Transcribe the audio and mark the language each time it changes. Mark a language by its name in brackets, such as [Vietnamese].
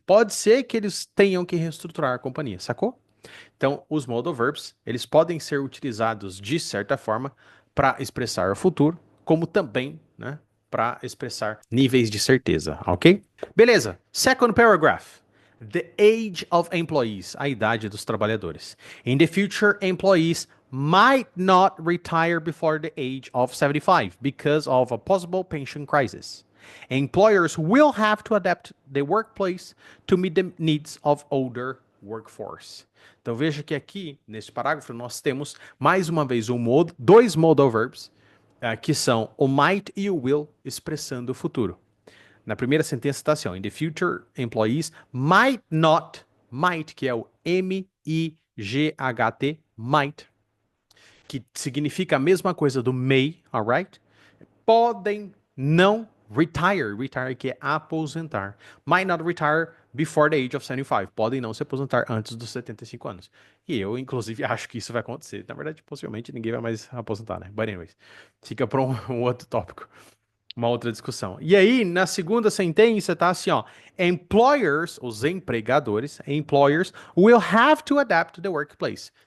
[Portuguese] Pode ser que eles tenham que reestruturar a companhia, sacou? Então, os modal verbs, eles podem ser utilizados de certa forma para expressar o futuro, como também, né, para expressar níveis de certeza, ok? Beleza. [English] Second paragraph. The age of employees, [Portuguese] a idade dos trabalhadores. [English] In the future, employees might not retire before the age of 75 because of a possible pension crisis. Employers will have to adapt the workplace to meet the needs of older workforce. [Portuguese] Então veja que aqui, nesse parágrafo, nós temos mais uma vez dois modal verbs que são o might e o will expressando o futuro. Na primeira sentença está assim, ó, [English] in the future, employees might not, [Portuguese] might, que é o M-I-G-H-T, might, que significa a mesma coisa do may, alright? Podem não retire, retire que é aposentar. [English] Might not retire before the age of 75. [Portuguese] Podem não se aposentar antes dos 75 anos. E eu, inclusive, acho que isso vai acontecer. Na verdade, possivelmente ninguém vai mais aposentar, né? [English] But anyways, [Portuguese] fica para um outro tópico. Uma outra discussão. E aí, na segunda sentença, tá assim, ó. [English] Employers, [Portuguese] os empregadores, [English] employers, will have to adapt to the workplace.